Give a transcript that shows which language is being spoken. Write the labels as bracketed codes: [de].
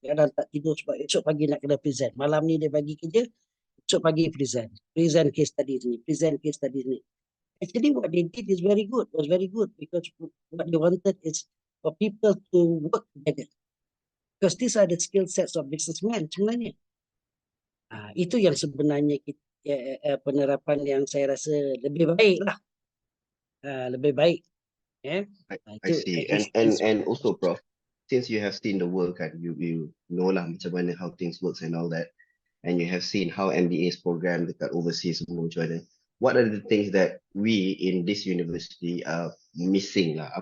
[ms] Kadang tak tidur sebab esok pagi nak kena present. Malam ni dia bagi kerja, esok pagi present case study ni, present case study ni. [en] Actually what they did is was very good because what they wanted is for people to work together. Because these are the skill sets of businessmen [ms] sebenarnya. Itu yang sebenarnya penerapan yang saya rasa lebih baik lah. Lebih baik. Yeah. [en] I see. And also, Prof, since you have seen the work and you know [ms] lah macam mana [en] how things works and all that, and you have seen how MBA's program [ms] dekat [en] overseas [ms] semua macam mana, [en] what are the things that we in this university are missing lah?